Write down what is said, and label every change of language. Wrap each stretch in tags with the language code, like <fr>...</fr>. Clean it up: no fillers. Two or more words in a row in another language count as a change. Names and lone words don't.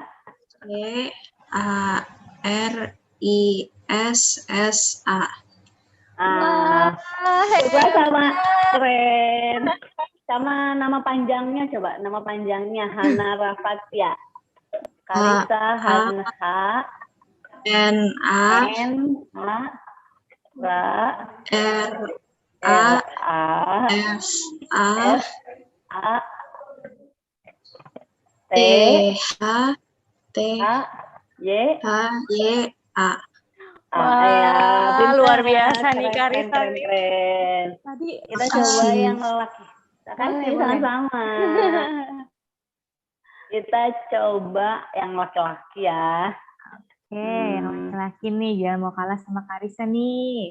<id>Karissa. Coba sama keren. Sama nama panjangnya coba. Nama panjangnya Hana Rafatia. Karissa Hana N-A R-A-F-A-T-H-Y-A. Wah, luar biasa nih Karisa. Keren. Tadi kita coba yang lelaki. Kasih sama-sama. Kita coba yang laki-laki ya. Oke, yang laki-laki nih, jangan mau kalah sama Karisa nih.</id>